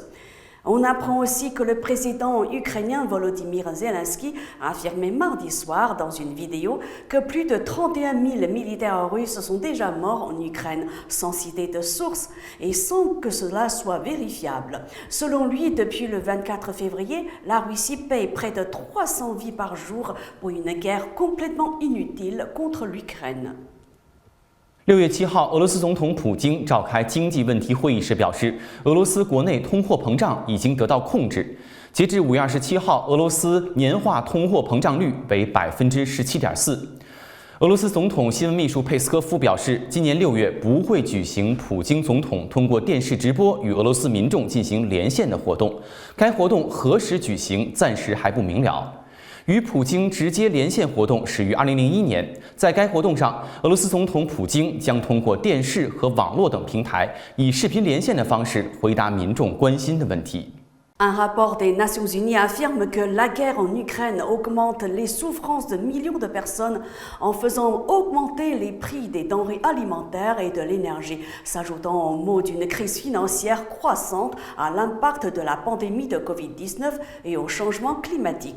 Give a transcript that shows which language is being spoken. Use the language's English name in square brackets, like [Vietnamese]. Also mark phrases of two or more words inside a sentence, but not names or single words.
[French] On apprend aussi que le président ukrainien Volodymyr Zelensky a affirmé mardi soir dans une vidéo que plus de 31 000 militaires russes sont déjà morts en Ukraine, sans citer de source et sans que cela soit vérifiable. Selon lui, depuis le 24 février, la Russie paye près de 300 vies par jour pour une guerre complètement inutile contre l'Ukraine. [Chinese] 6 月7号，俄罗斯总统普京召开经济问题会议时表示，俄罗斯国内通货膨胀已经得到控制。截至5月27号，俄罗斯年化通货膨胀率为17.4%。俄罗斯总统新闻秘书佩斯科夫表示，今年6月不会举行普京总统通过电视直播与俄罗斯民众进行连线的活动，该活动何时举行暂时还不明了。与普京直接连线活动始于2001年，在该活动上，俄罗斯总统普京将通过电视和网络等平台，以视频连线的方式回答民众关心的问题。 [French] Un rapport des Nations Unies affirme que la guerre en Ukraine augmente les souffrances de millions de personnes en faisant augmenter les prix des denrées alimentaires et de l'énergie, s'ajoutant aux maux d'une crise financière croissante à l'impact de la pandémie de Covid-19 et au changement climatique.